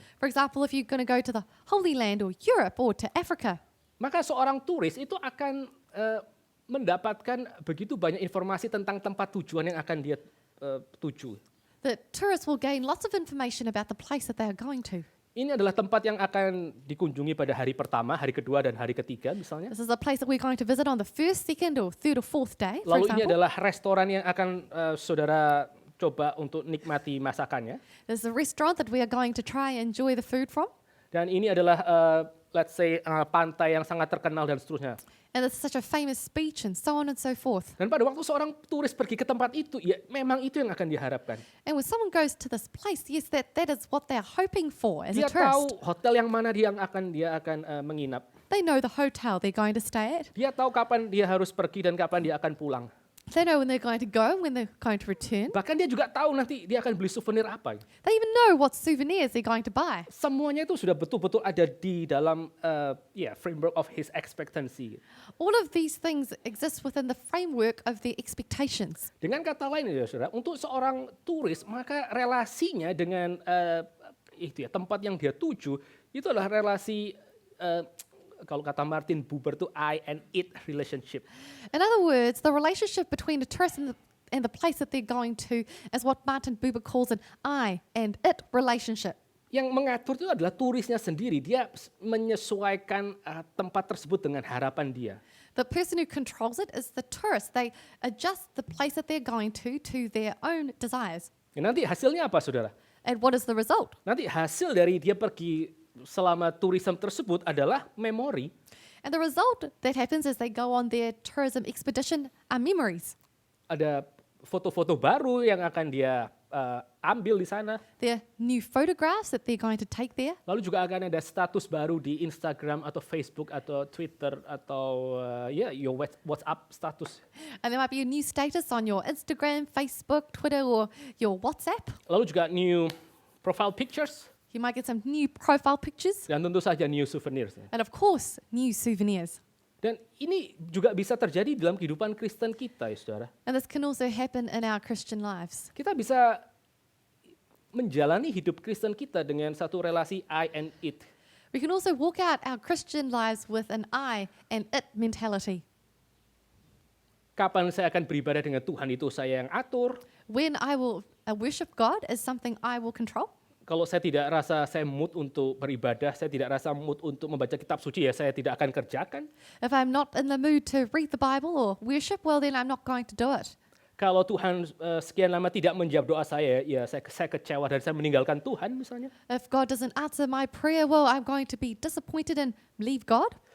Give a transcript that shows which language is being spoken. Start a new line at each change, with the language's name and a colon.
English: for example, if you're going to go to the Holy Land or Europe or to Africa,
Indonesian: maka seorang turis itu akan mendapatkan begitu banyak informasi tentang tempat tujuan yang akan dia tuju.
English: the tourists will gain lots of information about the place that they are going to.
Indonesian: Ini adalah tempat yang akan dikunjungi pada hari pertama, hari kedua, dan hari ketiga misalnya.
English: This is a place that we're going to visit on the first, second, or third or fourth day, for
Indonesian: Lalu ini
English: example.
Indonesian: adalah restoran yang akan saudara coba untuk nikmati masakannya.
English: There's a restaurant that we are going to try and enjoy the food from.
Indonesian: Dan ini adalah,
English: let's say,
Indonesian: pantai yang sangat terkenal dan seterusnya.
English: And it's such a famous beach and so on and so forth.
Indonesian: Dan pada waktu seorang turis pergi ke tempat itu, ya memang itu yang akan diharapkan.
English: And when someone goes to this place, yes, that is what they're hoping for as a
Indonesian: Dia tahu
English: tourist.
Indonesian: hotel yang mana dia akan menginap.
English: They know the hotel they're going to stay at.
Indonesian: Dia tahu kapan dia harus pergi dan kapan dia akan pulang.
English: They know when they're going to go and when they're going to return.
Indonesian: Bahkan dia juga tahu nanti dia akan beli souvenir apa.
English: They even know what souvenirs they're going to buy.
Indonesian: Semuanya itu sudah betul-betul ada di dalam
English: framework of his expectancy. All of these things exist within the framework of their expectations.
Indonesian: Dengan kata lain ya saudara, untuk seorang turis maka relasinya dengan tempat yang dia tuju itu adalah relasi kalau kata Martin Buber itu
English: I and it relationship. In other words, the relationship between the tourist and the place that they're going to is what Martin Buber calls an I and it relationship.
Indonesian: Yang mengatur itu adalah turisnya sendiri. Dia menyesuaikan tempat tersebut dengan harapan dia.
English: The person who controls it is the tourist. They adjust the place that they're going to their own desires.
Indonesian: Ya, nanti hasilnya apa saudara?
English: And what is the result?
Indonesian: Nanti hasil dari dia pergi selama tourism tersebut adalah memori.
English: And the result that happens as they go on their tourism expedition are memories.
Indonesian: Ada foto-foto baru yang akan dia ambil di sana.
English: There are new photographs that they're going to take there.
Indonesian: Lalu juga akan ada status baru di Instagram atau Facebook atau Twitter atau
English: your WhatsApp status. And there might be a new status on your Instagram, Facebook, Twitter, or your WhatsApp.
Indonesian: Lalu juga
English: new profile pictures You might get some new profile pictures.
Indonesian: dan tentu saja
English: new souvenirs. And of course, new souvenirs.
Indonesian: Dan ini juga bisa terjadi dalam kehidupan Kristen kita, ya saudara.
English: And this can also happen in our Christian lives.
Indonesian: Kita bisa menjalani hidup Kristen kita dengan satu relasi
English: I and it. We can also walk out our Christian lives with an I and it mentality.
Indonesian: Kapan saya akan beribadah dengan Tuhan itu saya yang atur.
English: When I will worship God is something I will control.
Indonesian: Kalau saya tidak rasa saya mood untuk beribadah, saya tidak rasa mood untuk membaca kitab suci, ya saya tidak akan kerjakan.
English: If I'm not in the mood to read the Bible or worship, well then I'm not going to do it.
Indonesian: Kalau Tuhan sekian lama tidak menjawab doa saya, ya saya kecewa dan saya meninggalkan Tuhan misalnya.
English: If God doesn't answer my prayer, well I'm going to be disappointed and leave God.